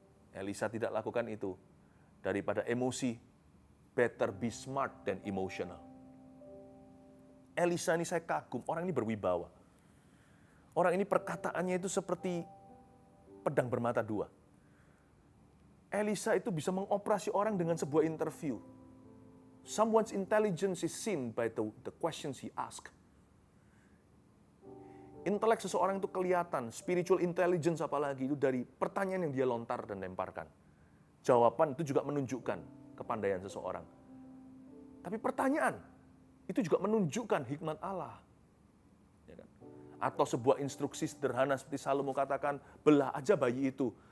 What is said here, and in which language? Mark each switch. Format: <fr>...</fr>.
<id>Elisa tidak lakukan itu. Daripada emosi,</id> <en>better be smart than emotional.</en> <id>Elisa ini saya kagum, orang ini berwibawa. Orang ini perkataannya itu seperti pedang bermata dua. Elisa itu bisa mengoperasi orang dengan sebuah interview.</id> <en>Someone's intelligence is seen by the questions he ask.</en> <id>Intelek seseorang itu kelihatan,</id> <en>spiritual intelligence</en> <id>apalagi itu dari pertanyaan yang dia lontar dan lemparkan. Jawaban itu juga menunjukkan kepandaian seseorang. Tapi pertanyaan itu juga menunjukkan hikmat Allah. Ya kan? Atau sebuah instruksi sederhana seperti Salomo katakan, belah aja bayi itu.</id>